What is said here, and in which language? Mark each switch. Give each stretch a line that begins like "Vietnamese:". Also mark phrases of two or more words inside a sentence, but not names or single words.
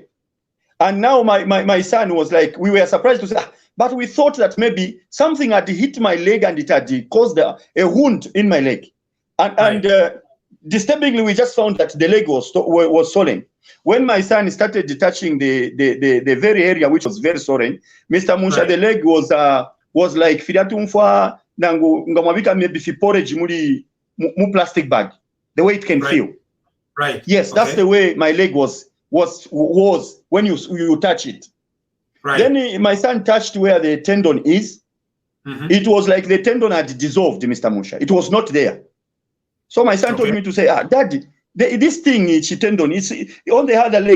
English: And now my son was like, we were surprised to say, but we thought that maybe something had hit my leg and it had caused a wound in my leg. And disturbingly, we just found that the leg was swollen. When my son started touching the very area which was very swollen, Mr. Musha, the leg was like
Bemba: filiatumfa nangu ngamwabika
English: maybe fi porridge mu plastic bag. The way it can feel. Right. Yes, that's the way my leg was when you touch it. Right. Then my son touched where the tendon is. It was like the tendon had dissolved, Mr. Musha. It was not there. So my son told me to say, Daddy, this thing, tendon, it's on the other leg.